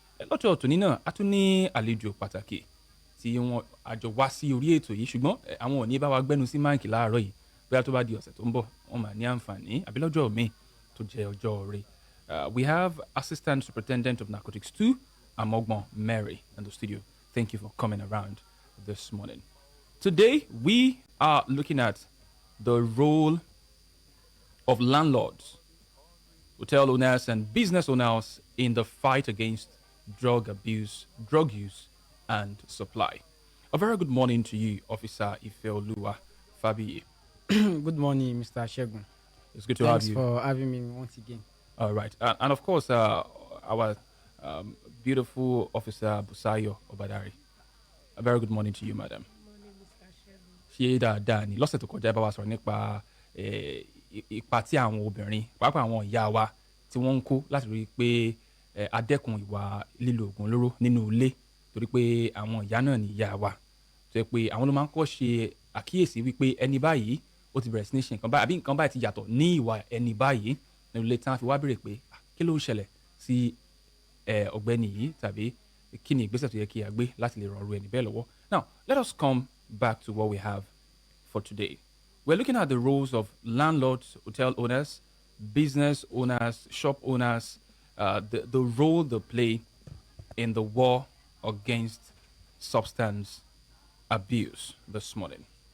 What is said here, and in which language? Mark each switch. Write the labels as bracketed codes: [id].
[yo] Lọ́jọ́ tòní náà a tún ní àlejò pàtàkì tí wọ́n àjọ wá sí orí ètò yìí ṣùgbọ́n àwọn ò ní bá wa gbẹ́nu sí máìkì láàárọ̀ yìí bóyá tó bá di ọ̀sẹ̀ tó ń bọ̀ wọ́n máa ní àǹfààní àbí lọ́jọ́ míì tó jẹ́ ọjọ́ rẹ̀. [en] We have Assistant Superintendent of Narcotics 2, Amogbon Mary, in the studio. Thank you for coming around this morning. Today, we are looking at the role of landlords, hotel owners, and business owners in the fight against drug abuse, drug use, and supply. A very good morning to you, Officer Ifeoluwa Fabiyi. Good morning, Mr. Shegun. It's good to have you. Thanks for having me once again. All right. And of course, our beautiful Officer Busayo Obadari. A very good morning to you, madam. [yo] Ṣé dáadáa ni lọ́sẹ̀ tó kọjá bá wa sọ̀rọ̀ nípa ipa tí àwọn obìnrin pàápàá àwọn ìyá wa tí wọ́n ń kó láti rí i pé adẹ́kun ìwà lílo oògùn olóró nínú ilé torí pé àwọn ìyá náà ni ìyá wa tó yẹ pé àwọn ló máa ń kọ́ ṣe àkíyèsí wípé ẹni báyìí ó ti bẹ̀rẹ̀ sí ní ṣe nǹkan báyìí àbí nǹkan báyìí ti yàtọ̀ ní ìwà ẹni báyìí nínú ilé tí wọ́n fi wá béèrè pé kí ló ń ṣẹlẹ̀ sí ọ̀gbẹ́ni yìí tàbí kí ni ìgbésẹ̀ tó yẹ kí a gbé láti lè rọrùn ẹni bẹ́ẹ̀ lọ́wọ́. [en] Now, let us come back to what we have for today. We're looking at the roles of landlords, hotel owners, business owners, shop owners, the role they play in the war against substance abuse this morning.